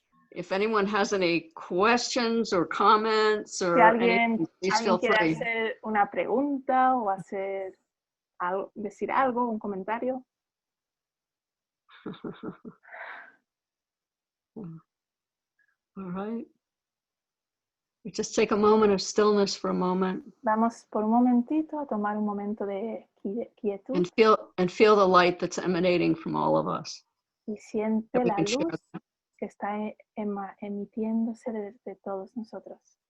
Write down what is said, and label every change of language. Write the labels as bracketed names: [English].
[English] If anyone has any questions or comments or [Spanish] si alguien [English] anything, please feel [Spanish] quiere [English] free. [Spanish] hacer una pregunta o hacer algo, decir algo, un comentario. [English] All right. We just take a moment of stillness for a moment. [Spanish] Vamos por un momentito a tomar un momento de quietud. [English] And feel the light that's emanating from all of us. [Spanish] Y siente la luz que está emitiéndose desde todos nosotros.